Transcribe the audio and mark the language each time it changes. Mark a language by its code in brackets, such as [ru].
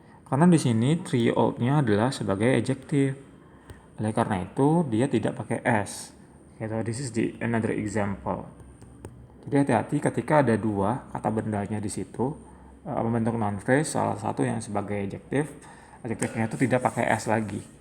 [id] Karena di sini 3-year-old-nya adalah sebagai adjective. Oleh karena itu, dia tidak pakai s. [en] Gitu, this is another example. [id] Jadi hati-hati ketika ada dua kata bendanya di situ membentuk noun phrase, salah satu yang sebagai adjective, adjective-nya itu tidak pakai s lagi.